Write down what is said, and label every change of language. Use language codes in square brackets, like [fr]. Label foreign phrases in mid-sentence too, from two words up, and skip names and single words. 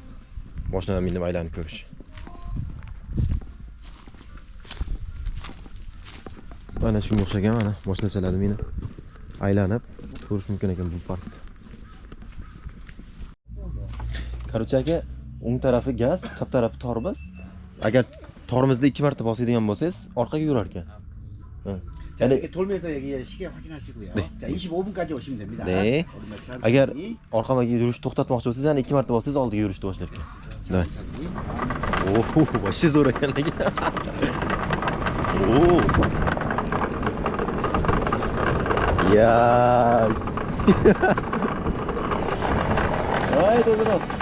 [uz] Mashinadan minib aylanib ko'rish. Mana shunga o'xshagan mana mashinachalarni minib aylanib ko'rish mumkin ekan bu parkda. Короче, aka, o'ng tarafi gaz, chap tarafi torbaz. Agar tormizda 2 marta bosadigan bo'lsangiz, orqaga yurar ekan. [ko] 자, 이렇게 돌면서 여기 시계 확인하시고요. 네. 자, 25분까지 오시면 됩니다. 네. 오르막 천천히, [uz] Agar orqaga yurishni to'xtatmoqchi bo'lsangiz, yana 2 marta bossangiz oldiga yurishni boshlar ekan. [ko] 천천히. [uz] Oho, вообще zo'r ekan lekin. Oo. Yes. Ay, to'g'ri.